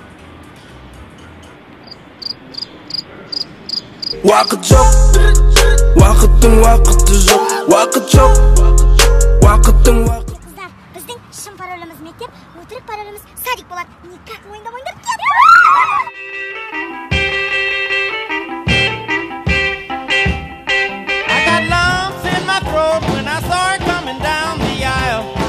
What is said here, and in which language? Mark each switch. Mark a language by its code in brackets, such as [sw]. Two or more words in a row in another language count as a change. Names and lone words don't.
[kk] Вақыт жоқ, уақыттың уақыты жоқ, уақыт жоқ, уақыттың уақыты. Қыздар, біздің шын пароліміз мектеп, өтірік пароліміз садик болады. Никак ойындамаңдар. [en] I got lumps in my throat when I saw her coming down the aisle.